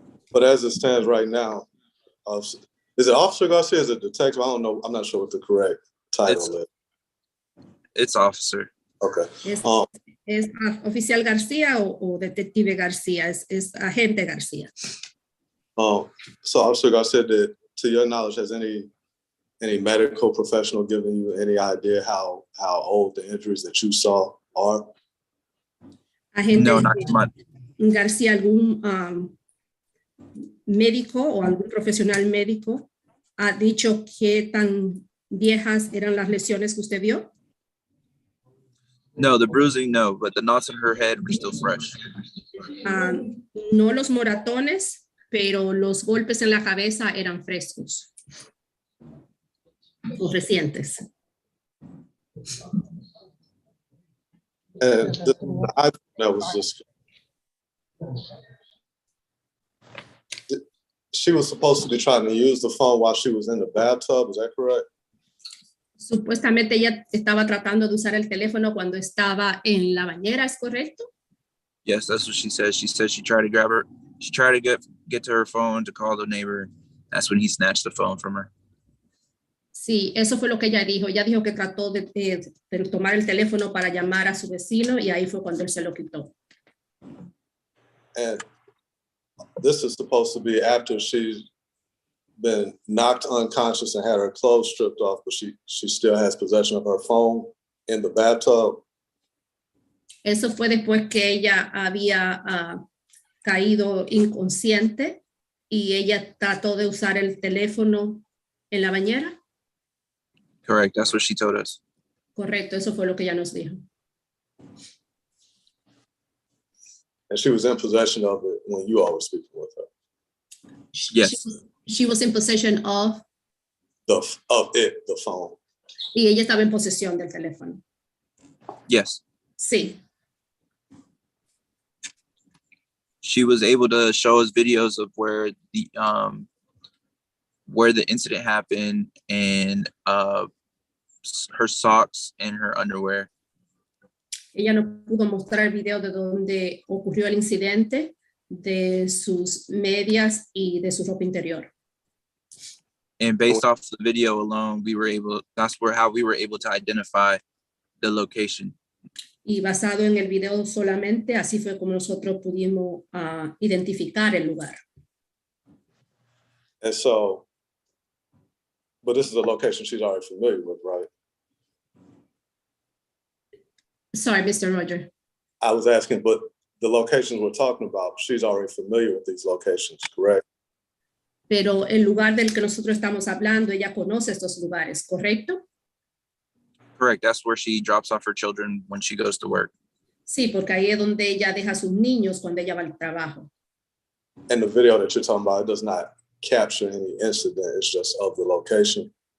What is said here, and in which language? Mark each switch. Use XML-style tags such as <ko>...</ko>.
<en>But as it stands right now, is it Officer Garcia? Is it detective? I don't know. I'm not sure what the correct title is. It's officer. Okay.</en> <es>¿Es oficial García o detective García? Es agente García.</es> <en>So Officer Garcia, to your knowledge, has any medical professional given you any idea how old the injuries that you saw are?</en> <es>Agente</es> <en>No, not too much.</en> <es>García, ¿algún médico o algún profesional médico ha dicho qué tan viejas eran las lesiones que usted vio?</es> <en>No, the bruising, no, but the knots in her head were still fresh.</en> <es>No los moratones, pero los golpes en la cabeza eran frescos o recientes.</es> <en>And that was just. She was supposed to be trying to use the phone while she was in the bathtub. Is that correct?</en> <es>Supuestamente ella estaba tratando de usar el teléfono cuando estaba en la bañera, ¿es correcto?</es> <en>Yes, that's what she said. She said she tried to grab her. She tried to get to her phone to call the neighbor. That's when he snatched the phone from her.</en> <es>Sí, eso fue lo que ella dijo. Ella dijo que trató de tomar el teléfono para llamar a su vecino y ahí fue cuando él se lo quitó.</es> <en>And this is supposed to be after she's been knocked unconscious and had her clothes stripped off, but she still has possession of her phone in the bathtub.</en> <es>Eso fue después que ella había caído inconsciente y ella trató de usar el teléfono en la bañera.</es> <en>Correct. That's what she told us.</en> <es>Correcto, eso fue lo que ella nos dijo.</es> <en>And she was in possession of it when you all were speaking with her. Yes. She was in possession of, The phone.</en> <es>y ella estaba en posesión del teléfono.</es> <en>Yes.</en> <es>Sí,</es> <en>She was able to show us videos of where the incident happened and her socks and her underwear.</en> <es>ella nos pudo mostrar el video de donde ocurrió el incidente, de sus medias y de su ropa interior.</es> <en>And based off the video alone, that's how we were able to identify the location.</en> <es>Y basado en el video solamente, así fue como nosotros pudimos identificar el lugar.</es> <en>And so, but this is a location she's already familiar with, right? Sorry, Mr. Roger. I was asking, but the locations we're talking about, she's already familiar with these locations, correct?</en> <es>Pero el lugar del que nosotros estamos hablando, ella conoce estos lugares, ¿correcto?</es> <en>Correct. That's where she drops off her children when she goes to work.</en> <es>Sí, porque ahí es donde ella deja a sus niños cuando ella va al trabajo.</es> <en>And the video that you're talking about, it does not capture any incident, it's just of the location.</en>